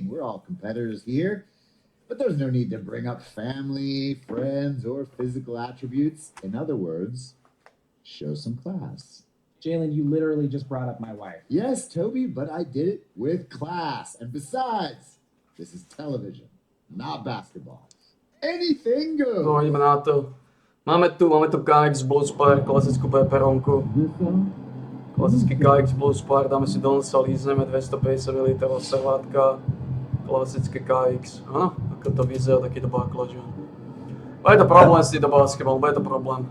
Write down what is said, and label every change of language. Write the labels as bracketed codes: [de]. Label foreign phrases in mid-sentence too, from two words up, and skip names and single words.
[en] We're all competitors here, but there's no need to bring up family, friends, or physical attributes. In other words, show some class. Jalen, you literally just brought up my wife. Yes, Toby, but I did it with class. And besides, this is television, not basketball. Anything goes. [sk] No, ideme na to. Máme tu KX Blues Bar, klasickú peperonku. Klasický KX Blues Bar, dáme si Donsa, lízneme 250 ml servátka. Klasické KX. Áno, ako to vyzerá, takýto baklažan. Bude to problém s týmto basketball, bude to problém.